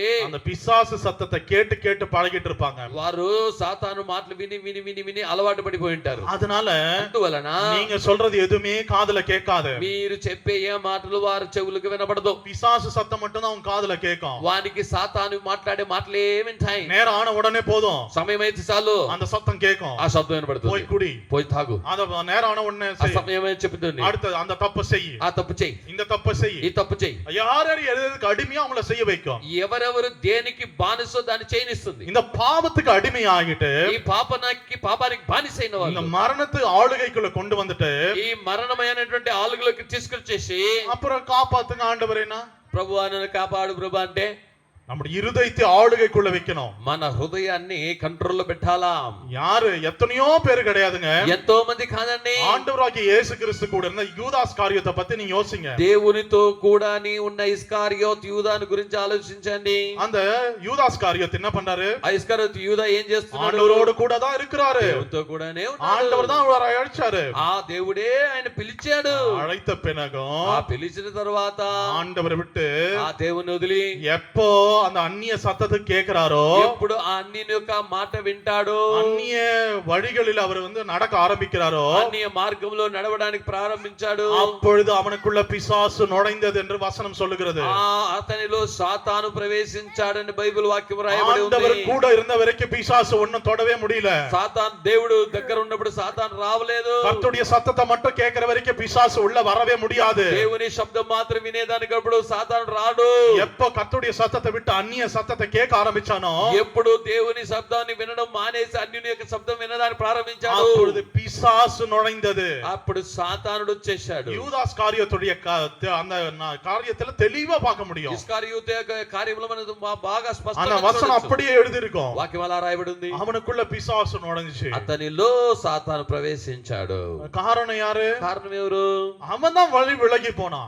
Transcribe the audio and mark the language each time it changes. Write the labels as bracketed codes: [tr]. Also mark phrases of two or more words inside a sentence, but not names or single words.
[ta] அந்த பிசாசு சத்தத்தை கேட்டு கேட்டு பழகிட்டு இருப்பாங்க. [te] వారు సాతాను మాటలు విని విని విని విని అలవాటు పడిపోయి ఉంటారు. [ta] அதனால [te] అందువలన [ta] நீங்க சொல்றது எதுவுமே காதுல கேட்காது. [te] మీరు చెప్పే ఏ మాటలు వారి చెవులకు వినబడదు. [ta] பிசாசு சத்தம் மட்டும் தான் அவங்க காதுல கேட்கும். [te] వానికి సాతాను మాట్లాడే మాటలే వింటాయి. [ta] நேரம் ஆன உடனே போதும், [te] సమయం అయితే చాలు [ta] அந்த சத்தம் கேட்கும், [te] ఆ శబ్దం వినబడుతుంది, [ta] போய் குடி, [te] పోయి తాగు, [ta] அத நேரம் ஆன உடனே [te] ఆ సమయం చెప్తుంది, [ta] அடுத்து அந்த தப்பு செய், [te] ఆ తప్పు చెయ్యి, [ta] இந்த தப்பு செய், [te] ఈ తప్పు చెయ్యి. [ta] யார் எதுக்கு அடிமையா அவங்கள செய்ய வைக்கும். [te] ఎవరెవరు దేనికి బానిసో దాన్ని చేయనిస్తుంది. [ta] இந்த பாவத்துக்கு அடிமை ஆகிட்டு [te] ఈ పాపానికి బానిసైన [ta] இந்த [te] వాళ్ళు [ta] மரணத்து ஆளுகைக்குள்ள கொண்டு வந்துட்டு [te] ఈ మరణమైనటువంటి ఆలుగులోకి తీసుకొచ్చేసి [ta] அப்புறம் காப்பாத்துங்க ஆண்டவரேனா, [te] ప్రభువా నన్ను కాపాడు ప్రభు అంటే [ta] நம்முடைய இருதயத்தை ஆளுகைக்குள்ள வைக்கணும். [te] మన హృదయాన్ని కంట్రోల్లో పెట్టాలా? [ta] யாரு? எத்தனையோ பேர் கிடையாதுங்க. [te] ఎంతో మంది కాదండి. [ta] ஆண்டவராகிய இயேசு கிறிஸ்து கூட இருந்த யூதாஸ் காரியத்தை பத்தி நீங்க யோசிங்க. [te] దేవునితో కూడా నీ ఉన్న ఇస్కారియోత్ యూదాను గురించి ఆలోచించండి. [ta] அந்த யூதாஸ் காரியத்தை என்ன பண்றாரு? [te] ఆ ఇస్కారియోత్ యూదా ఏం చేస్తున్నాడు? [ta] ஆண்டவரோடு கூட தான் இருக்கிறாரு. [te] దేవునితో కూడానే ఉన్నాడు. [ta] ஆண்டவர் தான் அவரை அழைச்சாரு. [te] ఆ దేవుడే ఆయన పిలిచాడు. [ta] அழைத்த பிறகும் [te] ఆ పిలిచిన తర్వాత [ta] ஆண்டவரை விட்டு [te] ఆ దేవుని వదిలి [ta] எப்போ அந்த அந்நிய சத்தத்தை கேட்கிறாரோ, [te] ఎప్పుడు ఆ అన్యుని యొక్క మాట వింటాడో, [ta] அந்நிய வழிகளில் அவர் நடக்க ஆரம்பிக்கிறாரோ, [te] అన్య మార్గంలో నడవడానికి ప్రారంభించాడు, [ta] அப்பொழுது அவனுக்குள்ள பிசாசு நுழைந்தது என்று வசனம் சொல்லுகிறது. [te] అతనిలో సాతాను ప్రవేశించాడని బైబిల్ వాక్యం రాయబడి [ta] ஆண்டவர் [te] ఉంది. [ta] கூட இருந்த வரைக்கும் பிசாசு ஒண்ணும் தொடவே முடியல. [te] సాతాను దేవుడు దగ్గర ఉన్నప్పుడు సాతాను రావలేదు. [ta] கர்த்தருடைய சத்தத்தை மட்டும் கேட்கிற வரைக்கும் பிசாசு உள்ள வரவே முடியாது. [te] దేవుని శబ్దం మాత్రం వినేదానికి అప్పుడు సాతాను రాడు. [ta] எப்ப கர்த்தருடைய சத்தத்தை விட்டு அந்நிய சத்தத்தை கேட்க ஆரம்பிச்சானோ, [te] ఎప్పుడు దేవుని శబ్దాన్ని వినడం మానేసి అన్యుని యొక్క శబ్దం వినడానికి ప్రారంభించాడు, [ta] அப்பொழுது பிசாசு நுழைந்தது. [te] అప్పుడు సాతానుడు వచ్చేశాడు. [ta] யூதாஸ் காரியத்துடைய அந்த காரியத்துல தெளிவா பார்க்க முடியும். [te] ఇస్కరియోతు యొక్క కార్యములు మనకు బాగా [ta] அந்த [te] స్పష్టంగా [ta] வசனம் [te] చూడొచ్చు. [ta] அப்படியே எழுதி இருக்கும். [te] వాక్యం అలా రాయబడి ఉంది. [ta] அவனுக்குள்ள பிசாசு நுழைஞ்சிச்சு. [te] అతనిలో సాతాను ప్రవేశించాడు. [ta] காரணம் யாரு? [te] కారణం ఎవరు? [ta] அவன் தான் வழி விலகி போனான்.